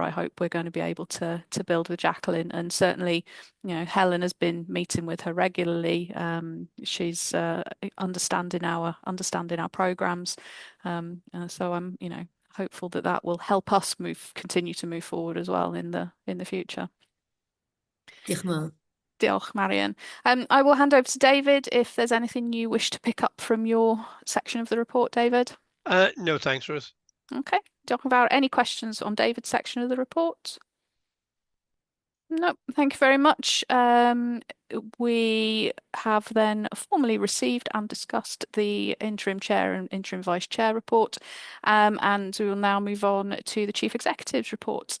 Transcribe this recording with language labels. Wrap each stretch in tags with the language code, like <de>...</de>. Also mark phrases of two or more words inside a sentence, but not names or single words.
<en>I hope we're going to be able to build with Jacqueline, and certainly, Helen has been meeting with her regularly. She's understanding our programs, so I'm hopeful that will help us continue to move forward as well in the future.</en> <cy>Diolch yn fawr. Diolch, Marian.</cy> <en>I will hand over to David if there's anything you wish to pick up from your section of the report, David. No, thanks, Ruth.</en> <cy>Okay. Diolch yn fawr.</cy> <en>Any questions on David's section of the report? No, thank you very much. We have then formally received and discussed the interim chair and interim vice chair report, and we will now move on to the chief executive's report.</en>